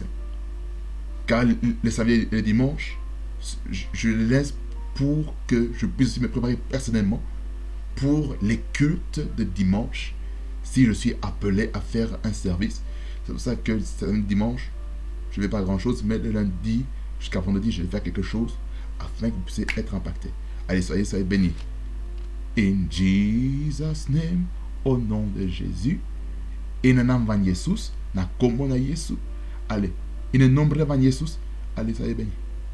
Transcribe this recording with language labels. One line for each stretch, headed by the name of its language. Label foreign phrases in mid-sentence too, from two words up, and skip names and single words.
French: Car le samedi et le dimanche, je le laisse pour que je puisse me préparer personnellement pour les cultes de dimanche, si je suis appelé à faire un service. C'est pour ça que le dimanche, je ne vais pas grand chose, mais le lundi jusqu'à vendredi, je vais faire quelque chose afin que vous puissiez être impacté. Allez, soyez bénis.
English: In Jesus' name,
French: au nom de Jésus, et dans le nom de Jésus,
Lingala: na kombo na Yesu.
French: Allez, in le nom de Jésus, allez, soyez bénis.